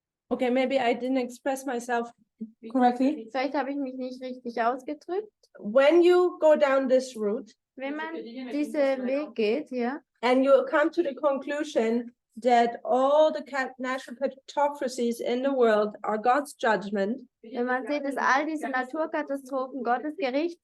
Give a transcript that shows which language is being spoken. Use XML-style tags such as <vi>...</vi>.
<en>Okay, maybe I didn't express myself correctly.</en> <de>Vielleicht habe ich mich nicht richtig ausgedrückt.</de> <en>When you go down this route</en> <de>Wenn man diesen Weg geht, ja,</de> <en>and you come to the conclusion that all the natural catastrophes in the world are God's judgment,</en> <de>wenn man sieht, dass all diese Naturkatastrophen Gottes Gericht</de>